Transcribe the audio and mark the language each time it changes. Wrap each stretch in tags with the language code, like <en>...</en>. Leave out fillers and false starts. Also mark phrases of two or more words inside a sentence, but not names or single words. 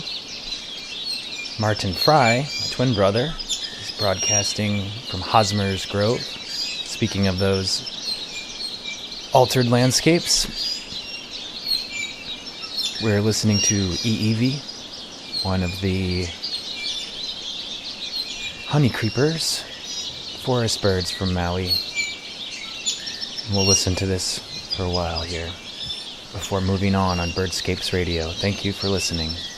<en>Martin Frye, my twin brother, is broadcasting from Hosmer's Grove. Speaking of those altered landscapes, we're listening to ʻEʻevi, one of the honey creepers, forest birds from Maui. And we'll listen to this for a while here before moving on Birdscapes Radio. Thank you for listening.</en>